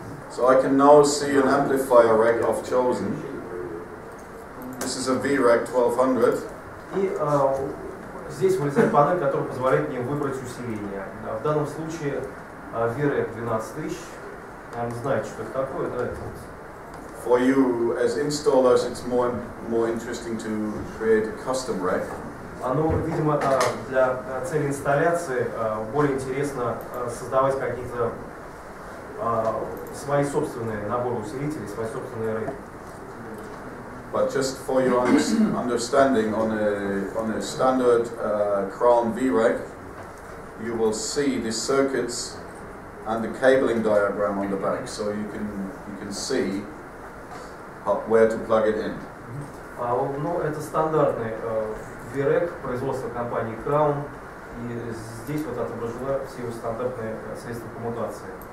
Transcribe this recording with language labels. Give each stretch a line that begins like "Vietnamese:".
English: So I can now see an amplifier rack I've chosen. This is a V-Rack 1200.
Russian: И здесь вылезает панель, которая позволяет мне выбрать усиление. В данном случае V-Rack 12000. Наверное, знаете, что это такое, да?
English: For you as installers, it's more interesting to create a custom rack.
Russian: Оно, видимо, для цели инсталляции более интересно создавать какие-то свои собственные наборы усилителей, свои собственные рэки.
English: But just for your understanding, on a standard Crown V-Rack, you will see the circuits and the cabling diagram on the back, so you can see where to plug it in.
Russian: Ну, это стандартный V-Rack производства компании Crown, и здесь вот отображены все его стандартные средства коммутации.